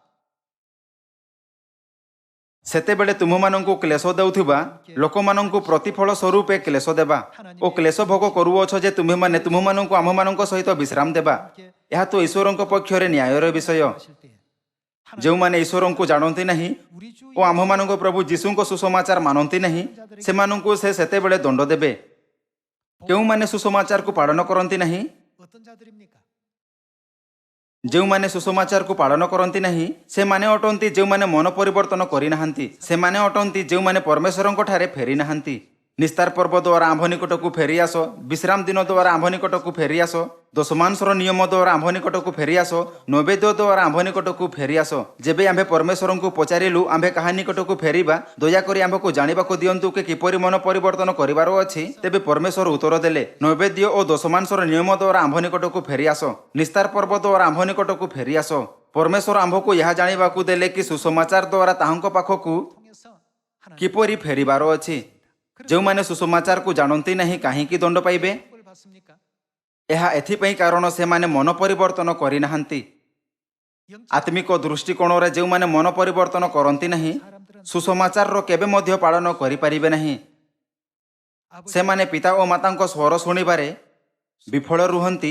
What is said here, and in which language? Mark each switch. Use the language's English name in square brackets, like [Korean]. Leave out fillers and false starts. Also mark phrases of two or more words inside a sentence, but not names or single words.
[Odia] ସେତେବେଳେ ତୁମମାନଙ୍କୁ କ୍ଲେଶ ଦେଉଥିବା ଲୋକମାନଙ୍କୁ ପ୍ରତିଫଳ ସ୍ୱରୂପେ କ୍ଲେଶ ଦେବା ଓ କ୍ଲେଶ ଭୋଗ କରୁଅଛ ଯେ ତୁମେମାନେ ତୁମମାନଙ୍କୁ ଆମ୍ଭମାନଙ୍କ ସହିତ ବିଶ୍ରାମ ଦେବା। ଏହା ତ ଈଶ୍ୱରଙ୍କ ପକ୍ଷରେ ନ୍ୟାୟର ବିଷୟ। ଯେଉଁମାନେ ଈଶ୍ୱରଙ୍କୁ ଜାଣନ୍ତି ନାହିଁ ଓ ଆମ୍ଭମାନଙ୍କ ପ୍ରଭୁ ଯୀଶୁଙ୍କ ସୁସମାଚାର ମାନନ୍ତି ନାହିଁ, ସେମାନଙ୍କୁ ସେ ସେତେବେଳେ ଦଣ୍ଡ ଦେବେ। କେଉଁମାନେ ସୁସମାଚାରକୁ ପାଳନ କରନ୍ତି ନାହିଁ? [Korean] 어떤 자들입니까? [Odia] ଯେଉଁମାନେ ସୁସମାଚାରକୁ ପାଳନ କରନ୍ତି ନାହିଁ ସେମାନେ ଅଟନ୍ତି ଯେଉଁମାନେ ମନ ପରିବର୍ତ୍ତନ କରିନାହାନ୍ତି। ସେମାନେ ଅଟନ୍ତି ଯେଉଁମାନେ ପରମେଶ୍ୱରଙ୍କ ଠାରେ ଫେରି ନାହାନ୍ତି। ନିସ୍ତାର ପର୍ବ ଦ୍ୱାରା ଆମ୍ଭ ନିକଟକୁ ଫେରିଆସ, ବିଶ୍ରାମ ଦିନ ଦ୍ୱାରା ଆମ୍ଭ ନିକଟକୁ ଫେରିଆସ, ଦଶମାଂଶର ନିୟମ ଦ୍ୱାରା ଆମ୍ଭ ନିକଟକୁ ଫେରିଆସ, ନୈବେଦ୍ୟ ଦ୍ୱାରା ଆମ୍ଭ ନିକଟକୁ ଫେରିଆସ। ଯେବେ ଆମ୍ଭେ ପରମେଶ୍ୱରଙ୍କୁ ପଚାରିଲୁ ଆମ୍ଭେ କାହା ନିକଟକୁ ଫେରିବା, ଦୟାକରି ଆମ୍ଭକୁ ଜାଣିବାକୁ ଦିଅନ୍ତୁ କି କିପରି ମନ ପରିବର୍ତ୍ତନ କରିବାର ଅଛି, ତେବେ ପରମେଶ୍ୱର ଉତ୍ତର ଦେଲେ, ନୈବେଦ୍ୟ ଓ ଦଶମାଂଶର ନିୟମ ଦ୍ୱାରା ଆମ୍ଭ ନିକଟକୁ ଫେରିଆସ, ନିସ୍ତାର ପର୍ବ ଦ୍ୱାରା ଆମ୍ଭ ନିକଟକୁ ଫେରିଆସ। ପରମେଶ୍ୱର ଆମ୍ଭକୁ ଏହା ଜାଣିବାକୁ ଦେଲେ କି ସୁସମାଚାର ଦ୍ୱାରା ତାହାଙ୍କ ପାଖକୁ [Korean] 통해서 하나님 [Odia] କିପରି ଫେରିବାର ଅଛି। ଯେଉଁମାନେ ସୁସମାଚାରକୁ ଜାଣନ୍ତି ନାହିଁ କାହିଁକି ଦଣ୍ଡ ପାଇବେ? [Korean] 뭘 받습니까? [Odia] ଏହା ଏଥିପାଇଁ କାରଣ ସେମାନେ ମନ ପରିବର୍ତ୍ତନ କରିନାହାନ୍ତି। ଆତ୍ମିକ ଦୃଷ୍ଟିକୋଣରେ ଯେଉଁମାନେ ମନ ପରିବର୍ତ୍ତନ କରନ୍ତି ନାହିଁ ସୁସମାଚାରର କେବେ ମଧ୍ୟ ପାଳନ କରିପାରିବେ ନାହିଁ। ସେମାନେ ପିତା ଓ ମାତାଙ୍କ ସ୍ୱର ଶୁଣିବାରେ ବିଫଳ ରୁହନ୍ତି।